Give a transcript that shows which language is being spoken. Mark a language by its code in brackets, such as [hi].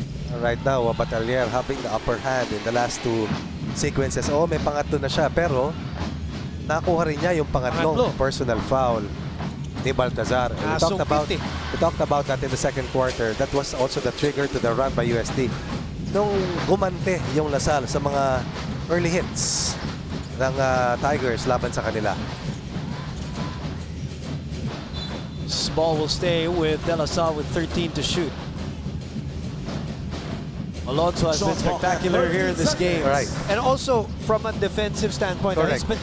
[en] And right now, Batalier having the upper hand in the last two sequences. [tl] Oh, may pangatlo na siya. Pero, nakuha rin niya yung pangatlong personal foul ni Baltazar. [en] And we talked about that in the second quarter. That was also the trigger to the run by UST. [tl] Nung gumante yung Lasal sa mga early hits ng Tigers laban sa kanila. [en] ball will stay with De La Salle with 13 to shoot. Alonso has been spectacular here in this game. Right. And also, from a defensive standpoint, he's been